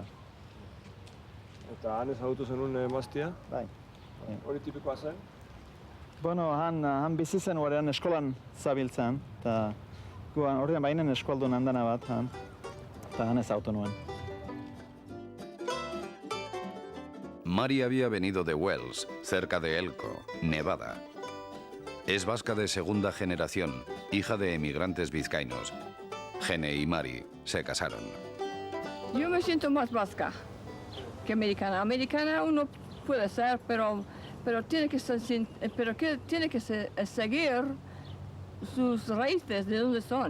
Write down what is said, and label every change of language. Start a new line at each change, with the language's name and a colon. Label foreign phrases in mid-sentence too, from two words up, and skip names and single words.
Basque: Eta han ezagutu zenun emaztia? Bai. Hori tipikoa zen? Bueno, han bizi zen horrean eskolan zabiltzen, eta ordean bainen eskualdun handana bat, eta han ezagutu nuen.
Spanish: Mari había venido de Wells, cerca de Elko, Nevada. Es vasca de segunda generación, hija de emigrantes vizcaínos. Gene y Mari se casaron. Yo me siento más vasca que americana. Americana uno puede ser, pero tiene que seguir sus raíces, de dónde son.